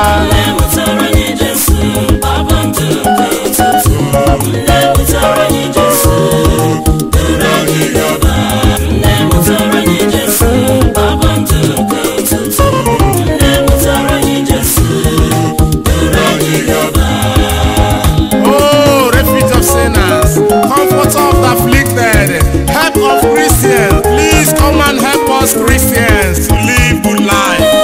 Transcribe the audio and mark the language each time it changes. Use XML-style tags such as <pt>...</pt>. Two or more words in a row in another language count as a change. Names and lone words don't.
<ig>Nne mụtara anyị Jesu, Baba ndụ nke ụtụtụ. Nne mụtara anyị Jesu. Duru anyị gaba. Nne mụtara anyị Jesu, Baba ndụ nke ụtụtụ. Nne mụtara anyị Jesu. Duru anyị gaba.</ig> <en>Oh, refuge of sinners, comforter of the afflicted, help of Christians, please come and help us Christians to live good life.</en>